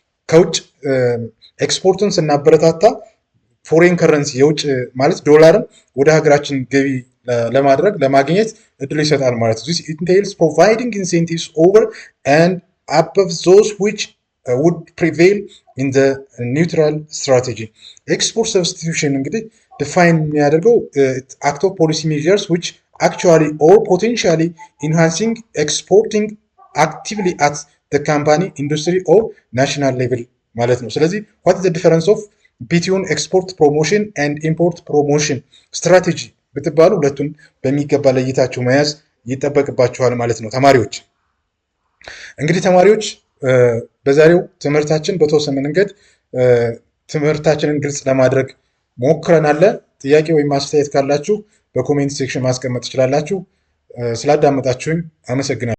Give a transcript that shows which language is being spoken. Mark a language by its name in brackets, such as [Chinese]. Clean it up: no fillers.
[Amharic] ከውጭ ኤክስፖርትን ስናበረታታ ፎሬን ከረንሲ የውጭ ማለት ዶላርን ወደ ሀገራችን ገቢ ለማግኘት እድል ይሰጣል ማለት ነው። [English] This entails providing incentives over and above those which would prevail in the neutral strategy. Export substitution እንግዲህ define የሚያደርገው act of policy measures which actually or potentially enhancing exporting actively at ካምፓኒ ኢንዱስትሪ ኦር ናሽናል ሌቭል [Amharic] ማለት ነው። ስለዚህ [English] ዋት ዘ ዲፈረንስ ኦፍ ቢትዊን ኤክስፖርት ፕሮሞሽን ኤንድ ኢምፖርት ፕሮሞሽን ስትራቴጂ [Amharic] ብትባሉ ሁለቱን በሚገባ ለይታችሁ መያዝ ይጠበቅባችኋል ማለት ነው ተማሪዎች። እንግዲህ ተማሪዎች በዛሬው ትምህርታችን በተወሰነ መንገድ ትምህርታችንን ግልጽ ለማድረግ ሞክረናል። ጥያቄ ወይም አስተያየት ካላችሁ በኮሜንት ሴክሽን ማስቀመጥ ትችላላችሁ። ስላዳመጣችሁኝ አመሰግናለሁ።